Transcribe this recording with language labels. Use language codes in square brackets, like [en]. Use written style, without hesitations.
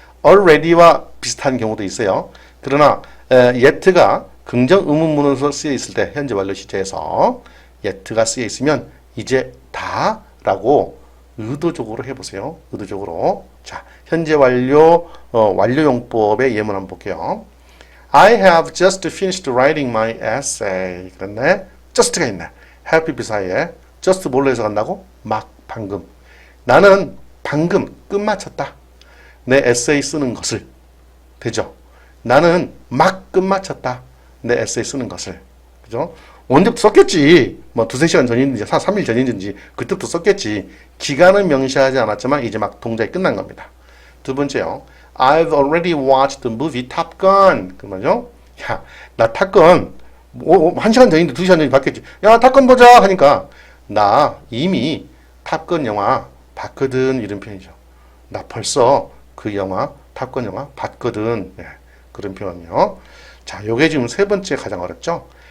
[ko] already와 비슷한 경우도 있어요. 그러나 yet가 긍정 의문문으로 쓰여 있을 때 현재 완료 시제에서 yet가 쓰여 있으면 이제 다라고 의도적으로 해보세요. 의도적으로. 자, 현재 완료 완료용법의 예문 한번 볼게요. [en] I have just finished writing my essay. [ko] 그랬네. just가 있네. have PP 사이에 just 뭘로 해석한다고? 막, 방금. 나는 방금 끝마쳤다. 내 에세이 쓰는 것을. 되죠? 나는 막 끝마쳤다. 내 에세이 쓰는 것을. 그죠? 언제부터 썼겠지. 뭐 두세 시간 전이든지 3일 전이든지 그때부터 썼겠지. 기간은 명시하지 않았지만 이제 막 동작이 끝난 겁니다. 두 번째요. [en] I've already watched the movie Top Gun. [ko] 그 말이죠. 야, 나 탑건 한 시간 전인데 2시간 전에 봤겠지. 야, 탑건 보자 하니까 나 이미 탑건 영화 봤거든 이런 표현이죠. 나 벌써 그 영화 탑건 영화 봤거든. 네, 그런 표현이요. 자, 요게 지금 세 번째 가장 어렵죠.